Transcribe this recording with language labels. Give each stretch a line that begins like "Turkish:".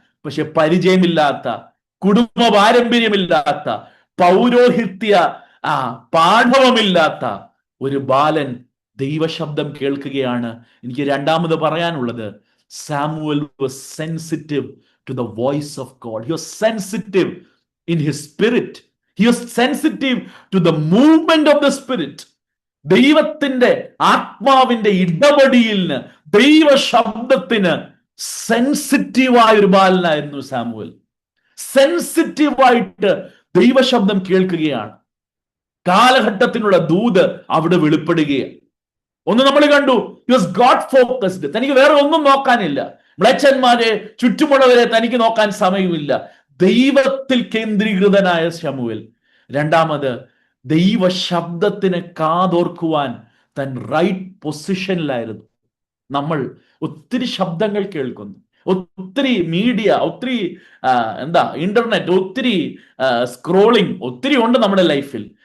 Malayalam: പക്ഷെ പരിചയമില്ലാത്ത, കുടുംബ പാരമ്പര്യമില്ലാത്ത, പൗരോഹിത്യ പാഠവമില്ലാത്ത ഒരു ബാലൻ ദൈവശബ്ദം കേൾക്കുകയാണ്. എനിക്ക് രണ്ടാമത് പറയാനുള്ളത്,
English: Samuel was sensitive to the voice of God. He was sensitive in his spirit. He was sensitive to the movement of the spirit.
Malayalam: ദൈവത്തിന്റെ ആത്മാവിന്റെ ഇടപെടിയിലിന്, ദൈവ ശബ്ദത്തിന് സെൻസിറ്റീവായ ഒരു ബാലനായിരുന്നു സാമുവൽ. സെൻസിറ്റീവായിട്ട് ദൈവശബ്ദം കേൾക്കുകയാണ്. കാലഘട്ടത്തിനുള്ള ദൂത് അവിടെ വെളിപ്പെടുകയാണ്. ഒന്ന് നമ്മൾ കണ്ടു,
English: he was God focused.
Malayalam: തനിക്ക് വേറെ ഒന്നും നോക്കാനില്ല. മ്ലേച്ഛന്മാരെ, ചുറ്റുമുള്ളവരെ തനിക്ക് നോക്കാൻ സമയമില്ല. ദൈവത്തിൽ കേന്ദ്രീകൃതനായ ശമൂവേൽ. രണ്ടാമത്, ദൈവ ശബ്ദത്തിന് കാതോർക്കുവാൻ തൻ റൈറ്റ് പൊസിഷനിലായിരുന്നു. നമ്മൾ ഒത്തിരി ശബ്ദങ്ങൾ കേൾക്കുന്നു, ഒത്തിരി മീഡിയ, ഒത്തിരി ഇന്റർനെറ്റ്, ഒത്തിരി സ്ക്രോളിംഗ്, ഒത്തിരി ഉണ്ട് നമ്മുടെ ലൈഫിൽ.